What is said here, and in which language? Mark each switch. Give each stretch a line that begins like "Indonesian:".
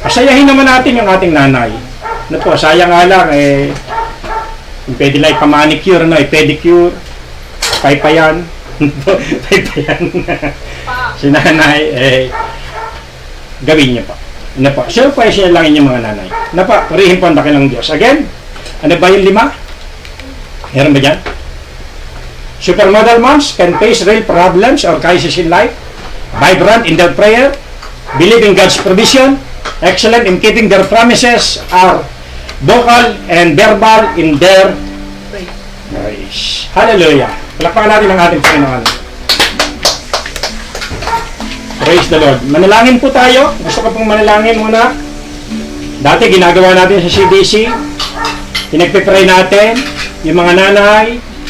Filipino: Pasayahin naman natin yung ating nanay. Na po, sayang nga lang, pwede lang ipamanicure, no? Pedicure, paypayan, paypayan. Si nanay, gawin niyo po. Ano po? Surprise niya lang inyong mga nanay. Ano po? Purihin po ang dakilang Diyos. Again, ano ba yung 5? Meron ba dyan?
English: Supermodel moms can face real problems or crisis in life. Vibrant in their prayer. Believe in God's provision. Excellent in keeping their promises. Are vocal and verbal in their praise. Hallelujah.
Filipino: Palakpakan natin ang ating Panginoon.
English: Praise the Lord.
Filipino: Manalangin po tayo. Gusto ko pong manalangin muna. Dati ginagawa natin sa CDC. Pinagpipray natin yung mga nanay.